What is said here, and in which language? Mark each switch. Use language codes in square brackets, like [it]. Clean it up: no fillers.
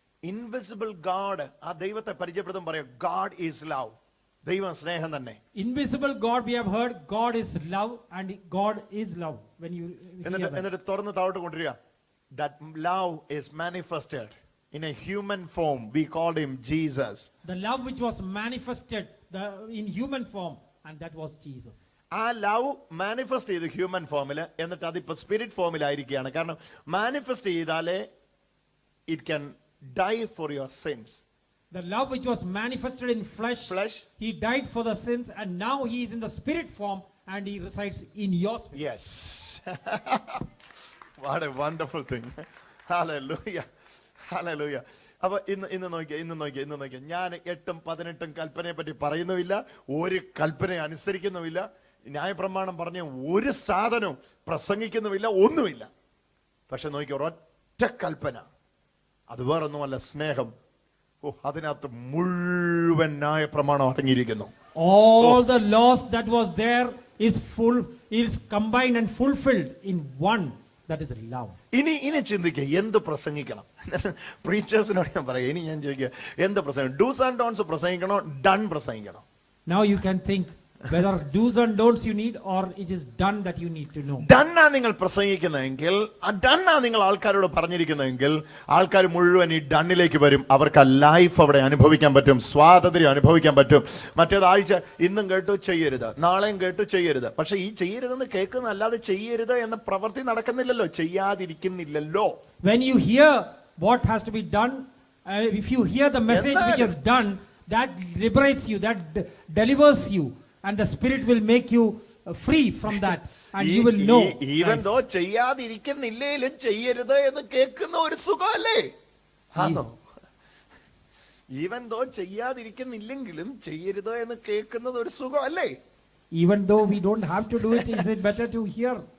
[ml] Invisible God, ആ ദൈവത്തെ പരിചയപ്പെടുത്തും പറയാം, [en] God is love. [ml] ദൈവം സ്നേഹം തന്നെ. [en] Invisible God, we have heard, God is love and God is love. When you hear that. [ml] എന്നിട്ട് തുറന്ന് താഴോട്ട് കൊണ്ടുവരിക. [en] That love is manifested in a human form. We called him Jesus. The love which was manifested in human form, and that was Jesus. [ml] ആ love manifest ചെയ്ത് human ഫോമിൽ, എന്നിട്ട് അതിപ്പോ spirit ഫോമിലായിരിക്കുകയാണ്. കാരണം മാനിഫെസ്റ്റ് ചെയ്താലേ [en] It can die for your sins. The love which was manifested in flesh, he died for the sins, and now he is in the spirit form and he resides in your spirit. Yes. What a wonderful thing. Hallelujah. Hallelujah. [ml] അപ്പൊ ഇന്ന് നോക്കിയ ഞാൻ 8ഉം 18ഉം കൽപ്പനയെ പറ്റി പറയുന്നുമില്ല, ഒരു കൽപ്പനയെ അനുസരിക്കുന്നുമില്ല, ന്യായപ്രമാണം പറഞ്ഞ ഒരു സാധനവും പ്രസംഗിക്കുന്നുമില്ല, ഒന്നുമില്ല. പക്ഷെ നോക്കിയ ഒരൊറ്റ കൽപ്പന, അത് വേറൊന്നുമല്ല, സ്നേഹം. ഓ, അതിനകത്ത് മുഴുവൻ ന്യായപ്രമാണം അടങ്ങിയിരിക്കുന്നു. [en] All the laws that was there is combined and fulfilled in one, that is love. [ml] ഇനി ചിന്തിക്കുക, എന്ത് പ്രസംഗിക്കണം? പ്രീച്ചേഴ്സിനോട് ഞാൻ പറയാം, ഇനി ഞാൻ ചോദിക്കുക, എന്ത് പ്രസംഗിക്കണം? [en] dos and don'ts [ml] പ്രസംഗിക്കണോ, done പ്രസംഗിക്കണോ? [en] Now you can think whether do's and don'ts you need, or it is done that you need to know. [ml] ഡണ്ണാ നിങ്ങൾ പ്രസംഗിക്കുന്നതെങ്കിൽ, ആ ഡണ്ണാ നിങ്ങൾ ആൾക്കാരോട് പറഞ്ഞിരിക്കുന്നതെങ്കിൽ, ആൾക്കാർ മുഴുവൻ ഈ ഡണ്ണിലേക്ക് വരും. അവർക്ക് ആ ലൈഫ് അവിടെ അനുഭവിക്കാൻ പറ്റും, സ്വാതന്ത്ര്യം അനുഭവിക്കാൻ പറ്റും. മറ്റേത് ആഴ്ച ഇന്നും കേട്ടു ചെയ്യരുത്, നാളെയും കേട്ടു ചെയ്യരുത്. പക്ഷെ ഈ ചെയ്യരുതെന്ന് കേൾക്കുന്ന അല്ലാതെ ചെയ്യരുത് എന്ന പ്രവൃത്തി നടക്കുന്നില്ലല്ലോ, ചെയ്യാതിരിക്കുന്നില്ലല്ലോ. [en] When you hear what has to be done, if you hear the message which is done, that liberates you, that delivers you, and the spirit will make you free from that, and you will know. Even though [ml] ചെയ്യാതിരിക്കുന്നില്ലേലും ചെയ്യരുത് എന്ന് കേൾക്കുന്ന ഒരു സുഖമല്ലേ? ആണോ? [en] even though [ml] ചെയ്യാതിരിക്കുന്നില്ലെങ്കിലും ചെയ്യരുത് എന്ന് കേൾക്കുന്നത് ഒരു സുഖമല്ലേ? [en] Even though we don't have to do it, is it better to hear?